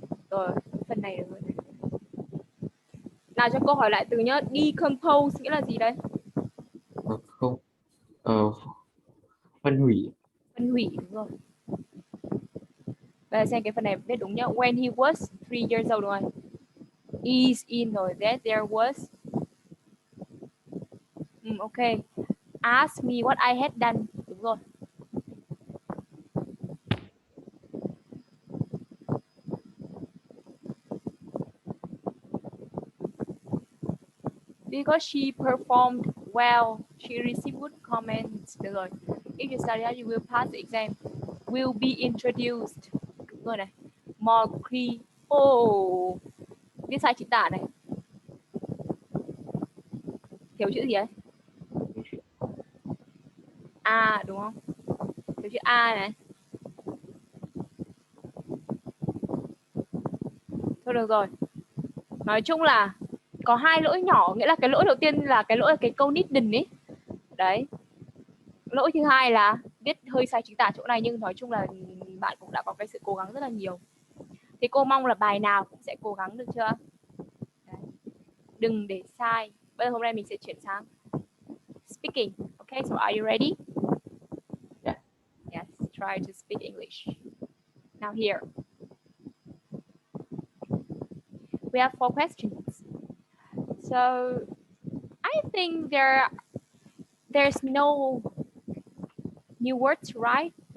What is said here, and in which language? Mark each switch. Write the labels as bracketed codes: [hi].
[vi] Rồi, phần này được rồi. Nào cho cô hỏi lại từ nhá. Decompose nghĩa là gì đấy? Không. Phân hủy. Phân hủy, đúng rồi. Bây giờ xem cái phần này viết đúng nhá. [en] When he was 3 years old, [vi] đúng rồi. [en] Is in rồi. That there was. Ok. Ask me what I had done. [vi] Đúng rồi. [en] Because she performed well, she received good comments. [vi] Được rồi. [en] If you study hard, you will pass the exam. Will be introduced. [vi] Đúng rồi này. [en] More clean. Oh, [vi] viết sai chính tả này. Thiếu chữ gì ấy? A đúng không? Thiếu chữ A này. Thôi được rồi. Nói chung là có hai lỗi nhỏ, nghĩa là cái lỗi đầu tiên là cái lỗi là cái câu needn't ấy. Đấy. Lỗi thứ hai là viết hơi sai chính tả chỗ này, nhưng nói chung là bạn cũng đã có cái sự cố gắng rất là nhiều. Thì cô mong là bài nào cũng sẽ cố gắng, được chưa? Đấy. Đừng để sai. Bây giờ hôm nay mình sẽ chuyển sang speaking. [en] Okay, so are you ready? Yeah. Yes, try to speak English. Now here. We have 4 questions. So I think there's no new words, right?